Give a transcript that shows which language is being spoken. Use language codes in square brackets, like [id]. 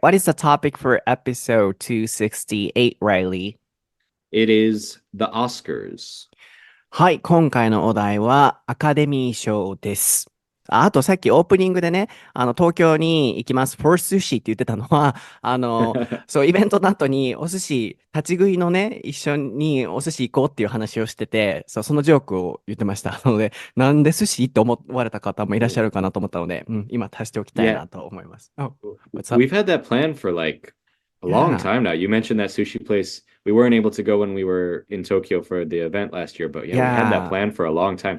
[en] what is the topic for episode 268, Riley? It is the Oscars. [ja] はい、今回のお題はアカデミー賞です。あとさっきオープニングでね、東京に行きます [en] for sushi [ja] って言ってたのは、そう、イベントの後にお寿司、立ち食いのね、一緒にお寿司行こうっていう話をしてて、そのジョークを言ってました。なので、なんで寿司って思われた方もいらっしゃるかなと思ったので、今足しておきたいなと思います。 [en] Oh, we've had that plan for a long time now. You mentioned that sushi place. We weren't able to go when we were in Tokyo for the event last year, but we had that plan for a long time.